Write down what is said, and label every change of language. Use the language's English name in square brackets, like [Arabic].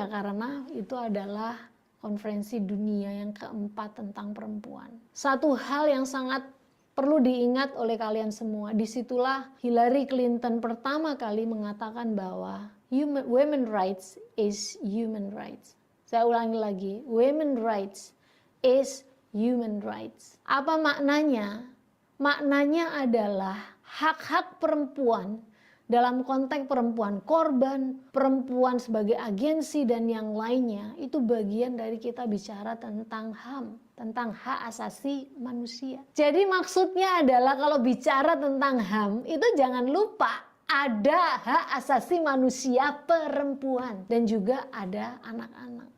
[Indonesian] Ya karena itu adalah konferensi dunia yang keempat tentang perempuan. Satu hal yang sangat perlu diingat oleh kalian semua, disitulah Hillary Clinton pertama kali mengatakan bahwa [English] women rights is human rights. [Indonesian] Saya ulangi lagi, [English] women rights is human rights. [Indonesian] Apa maknanya? Maknanya adalah hak-hak perempuan dalam konteks perempuan korban, perempuan sebagai agensi dan yang lainnya, itu bagian dari kita bicara tentang HAM, tentang hak asasi manusia. Jadi maksudnya adalah kalau bicara tentang HAM itu jangan lupa ada hak asasi manusia perempuan dan juga ada anak-anak.